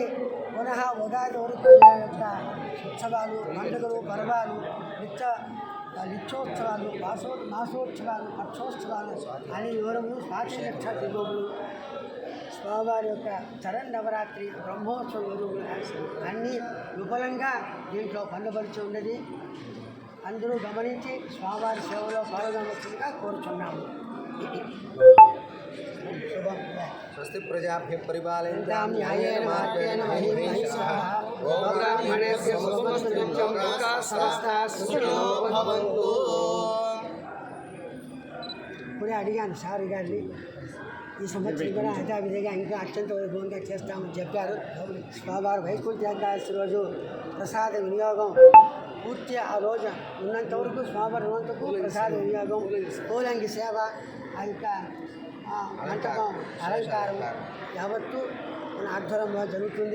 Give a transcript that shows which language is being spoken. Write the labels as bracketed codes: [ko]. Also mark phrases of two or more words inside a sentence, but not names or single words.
[te] పునః ఉగాది వరకు యొక్క ఉత్సవాలు, పండుగలు, పర్వాలు, నిత్యోత్సవాలు, మాసోత్సవాలు, పక్షోత్సవాలు అనే వివరములు స్వాతి నక్షత్ర దిగువులు స్వామివారి యొక్క శరన్నవరాత్రి బ్రహ్మోత్సవ వివరములు అన్నీ విపులంగా దీంట్లో పొందపరిచి ఉన్నది. అందరూ గమనించి స్వామివారి సేవలో పాల్గొనవలసిందిగా కోరుచున్నాము. [sa] స్వస్తి ప్రజాభ్య పరిపాలయంతాం న్యాయేన మార్గేణ మహీం మహిషాః గోబ్రాహ్మణేభ్యః శుభమస్తు నిత్యం లోకాః సమస్తాః సుఖినో భవంతు. [te] ఇప్పుడే అడిగాను సార్ గారిని, ఈ సంవత్సరం కూడా యథావిధిగా ఇంకా అత్యంత వైభవంగా చేస్తామని చెప్పారు. స్వామివారి వైకుంఠ ఏకాదశి రోజు ప్రసాద వినియోగం పూర్తి ఆ రోజు ఉన్నంత వరకు స్వామివారి ఉన్నంతకు ప్రసాద వినియోగం, పూలంగి సేవ, ఆ యొక్క మంటపం అలంకారం యావత్తు మన ఆధ్వర్యంలో జరుగుతుంది.